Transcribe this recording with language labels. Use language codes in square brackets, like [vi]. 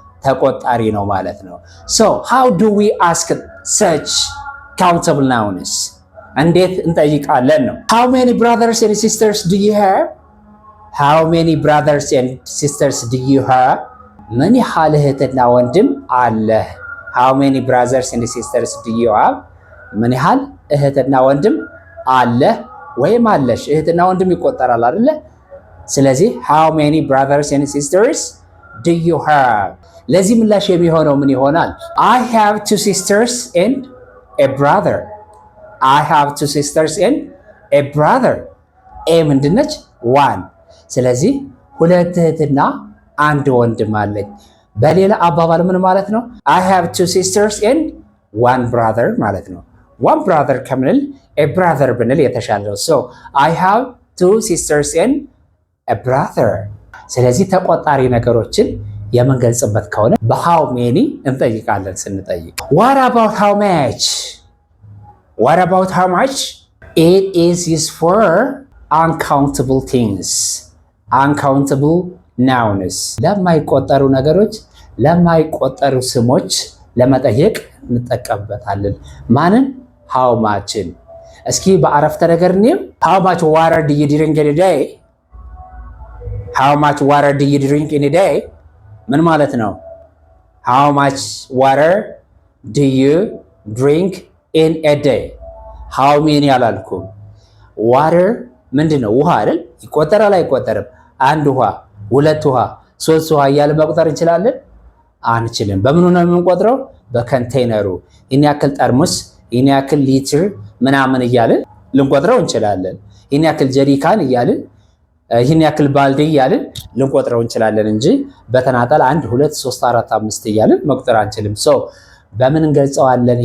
[en] ተቆጣሪ ነው ማለት ነው። so how do we ask such countable nouns? እንዴት እንጠይቃለን ነው። how many brothers and sisters do you have? how many brothers and sisters do you have? ምን ያህል እህትና ወንድም አለህ? how many brothers and sisters do you have? [am] ምን ያህል እህትና ወንድም አለህ ወይም አለሽ? እህትና ወንድም ይቆጠራል አይደለ? [en] ስለዚህ how many brothers and sisters do you have? ለዚህ ምላሽ የሚሆነው ምን ይሆናል? I have 2 sisters and a brother. I have 2 sisters and a brother. [am] a ምንድነች? 1። ስለዚህ 2 እህትና 1 ወንድም አለኝ። በሌላ አባባል ምን ማለት ነው? I have 2 sisters and 1 brother ማለት ነው። 1 brother ከምንል [en] a brother ብንል የተሻለ ነው። so I have 2 sisters and a brother። ስለዚህ ተቆጣሪ ነገሮችን የምንገልጽበት ከሆነ በሃው ሜኒ እንጠይቃለን ስንጠይቅ። what about how much? what about how much? it is used for uncountable things. [am] uncountable nouns ለማይቆጠሩ ነገሮች ለማይቆጠሩ ስሞች ለመጠየቅ እንጠቀምበታለን። ማንን? [en] how muchን። እስኪ በአረፍተ ነገር ነው how much water do you drink in a day? how much water do you drink in a day? ምን ማለት ነው? how much water do you drink in a day? how many አላልኩም። water ምንድነው? [am] ውሃ አይደል? ይቆጠራል አይቆጠርም? አንድ ውሃ፣ ሁለት ውሃ፣ ሶስት ውሃ እያልን መቁጠር እንችላለን? አንችልም። በምኑ ነው የምንቆጥረው? በኮንቴይነሩ። ይህን ያክል ጠርሙስ፣ ይህን ያክል ሊትር ምናምን እያልን ልንቆጥረው እንችላለን። ይህን ያክል ጀሪካን እያልን ይህን ያክል ባልዲ እያልን ልንቆጥረው እንችላለን እንጂ በተናጠል 1 2 3 4 5 እያልን መቁጠር አንችልም። ሶ በምን እንገልጸዋለን?